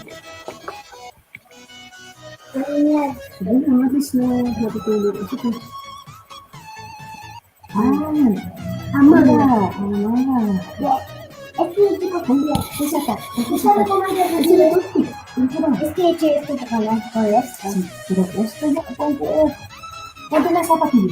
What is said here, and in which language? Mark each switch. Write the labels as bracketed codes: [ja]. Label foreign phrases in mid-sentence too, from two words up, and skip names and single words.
[tl] Sige na, mabis na matutulog. Sige. Tama na. [es] Es que tipo cambia, es acá. Es algo como es que che, esto te cambia por esto. Sí, pero esto ya ponte la zapatilla.